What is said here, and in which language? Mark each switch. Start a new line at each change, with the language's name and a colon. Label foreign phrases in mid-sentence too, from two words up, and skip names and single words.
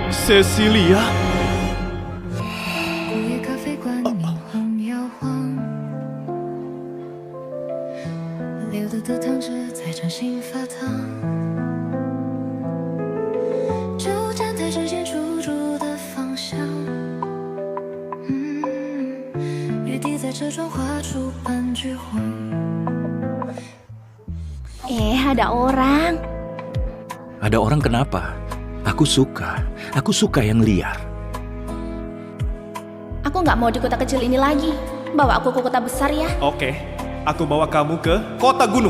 Indonesian: Cecilia?
Chinese: 午夜咖啡馆明晃摇晃，流动的汤汁在掌心发烫，就站台之间出租的方向，雨滴在车窗划出半句话。
Indonesian: ada orang. Ada orang kenapa? Aku suka yang liar. Aku nggak mau di kota kecil ini lagi. Bawa aku ke kota besar ya. Oke, aku bawa kamu ke kota gunung.